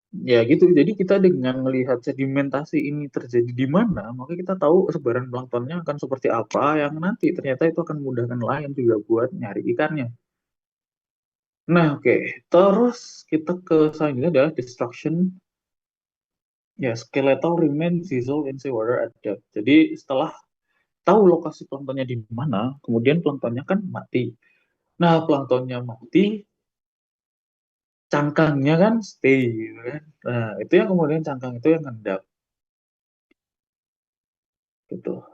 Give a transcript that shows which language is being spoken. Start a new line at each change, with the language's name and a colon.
Indonesian: Ya gitu, jadi kita dengan melihat sedimentasi ini terjadi di mana, maka kita tahu sebaran planktonnya akan seperti apa yang nanti ternyata itu akan memudahkan nelayan juga buat nyari ikannya. Nah, oke. Terus kita ke selanjutnya adalah destruction.
English: Ya, skeletal remains dissolved in seawater at depth.
Indonesian: Jadi setelah tahu lokasi planktonnya di mana, kemudian planktonnya kan mati. Nah, planktonnya mati, cangkangnya kan stay gitu kan. Nah, itu yang kemudian cangkang itu yang ngendap gitu.